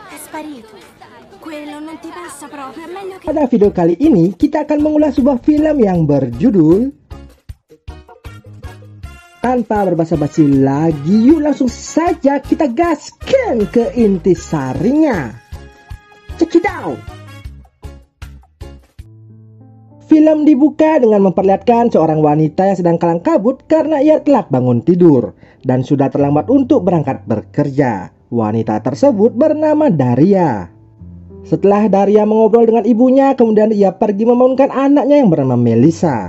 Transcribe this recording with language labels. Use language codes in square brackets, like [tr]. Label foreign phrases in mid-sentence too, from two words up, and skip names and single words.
[it] sparito. Quello non ti passa proprio, è meglio che... [id] Pada video kali ini kita akan mengulas sebuah film yang berjudul Tanpa berbasa-basi lagi, yuk langsung saja kita gaskan ke intisarinya. [en] Check it out. [id] Film dibuka dengan memperlihatkan seorang wanita yang sedang kalang kabut karena ia telat bangun tidur dan sudah terlambat untuk berangkat bekerja. Wanita tersebut bernama Daria. Setelah Daria mengobrol dengan ibunya, kemudian ia pergi membangunkan anaknya yang bernama Melissa.